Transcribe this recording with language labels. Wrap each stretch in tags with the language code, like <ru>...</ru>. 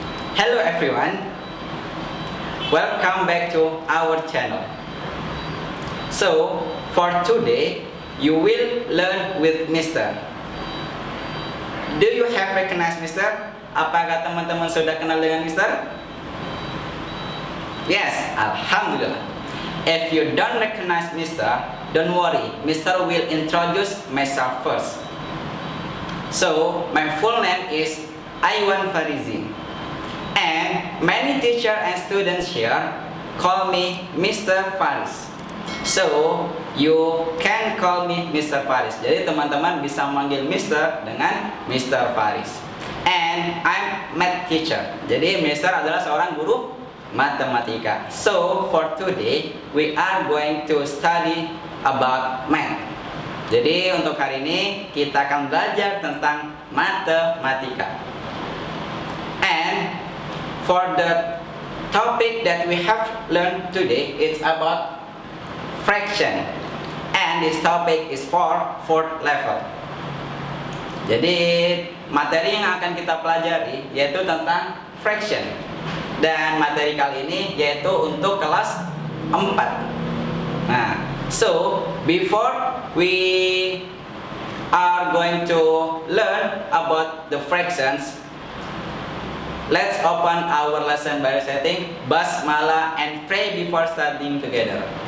<en>Hello everyone, welcome back to our channel. So for today you will learn with Mr. Do you have recognized Mr.?</en> <id>Apakah teman-teman sudah kenal dengan Mr.?</id> <en>Yes, Alhamdulillah. If you don't recognize Mr., don't worry, Mr. will introduce myself first. So my full name is Aiwan Farizi. And many teachers and students here call me Mr. Faris. So you can call me Mr. Faris.</en> <id>Jadi teman-teman bisa manggil Mr. dengan Mr. Faris.</id> <en>And I'm math teacher.</en> <id>Jadi</id> <en>Mr.</en> <id>adalah seorang guru matematika.</id> <en>So for today we are going to study about math.</en> <id>Jadi untuk hari ini kita akan belajar tentang matematika.</id> <en>And for the topic that we have learned today, it's about fraction, and this topic is for fourth level.</en> <id>Jadi materi yang akan kita pelajari yaitu tentang fraction, dan materi kali ini yaitu untuk kelas 4.</id> <en>Nah, so before we are going to learn about the fractions, let's open our lesson by reciting Basmalah and pray before studying together.</en>